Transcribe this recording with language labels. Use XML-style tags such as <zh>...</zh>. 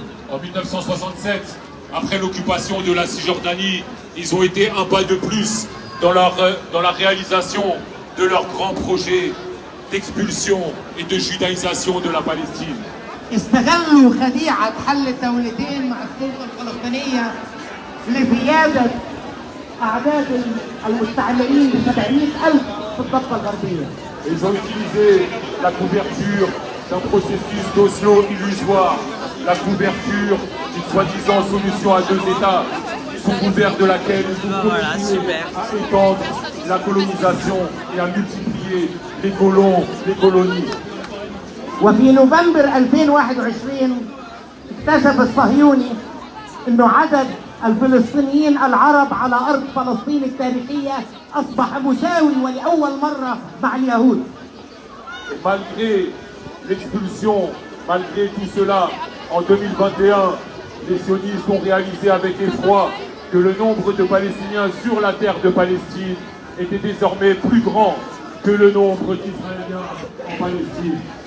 <fr>En 1967, après l'occupation de la Cisjordanie, ils ont été un pas de plus dans la réalisation de leur grand projet d'expulsion et de judaïsation de la Palestine.</fr> <ar>استغلوا خديعة حل الدولتين مع السلطة الفلسطينية لزيادة أعداد المستعمرين ب 700,000 في الضفة الغربية.</ar> <fr>Ils ont utilisé la couverture d'un processus d'Oslo illusoire, la couverture d'une soi-disant solution à deux États, sous couvert de laquelle ils ont continué à étendre la colonisation et à multiplier les colons, les colonies.</fr> <ar>وفي نوفمبر 2021 اكتشف الصهيوني انه عدد الفلسطينيين العرب على ارض فلسطين التاريخيه اصبح مساوي ولاول مره مع اليهود.</ar> <fr>Malgré l'expulsion, malgré tout cela, en 2021, les sionistes ont réalisé avec effroi que le nombre de Palestiniens sur la terre de Palestine était désormais plus grand que le nombre d'Israéliens en Palestine.</fr>